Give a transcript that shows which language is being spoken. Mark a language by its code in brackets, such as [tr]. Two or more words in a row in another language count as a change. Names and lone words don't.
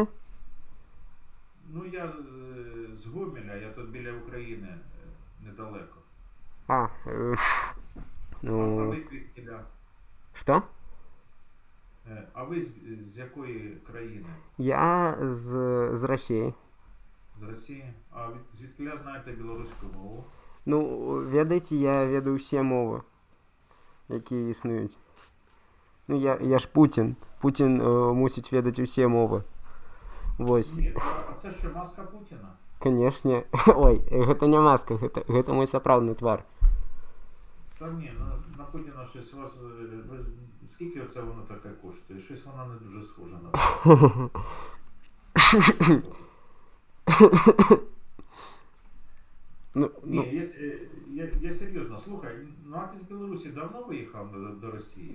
[uk] Ну, я з Гомеля, я тут біля України, недалеко. А, А ну... ви звідкіля? Що? А ви з якої країни? Я з Росії. З Росії? А звідкіля знаєте білоруську мову? Ну, [be] ведаеце, я ведаю ўсе мовы, якія існуюць. Ну, я ж Путін. Путін мусіць ведаць усе мовы. Вось. [uk] Ні, а це що, маска Путіна? [be] Канешне. Ой, гэта не маска, гэта мой сапраўдны твар. [uk] Та ні, ну на Путіна щось у вас. Скільки оце воно таке коштує? Щось воно не дуже схоже на Ну, Ні, я серйозно, слухай, ну а ти з Білорусі давно виїхав до Росії?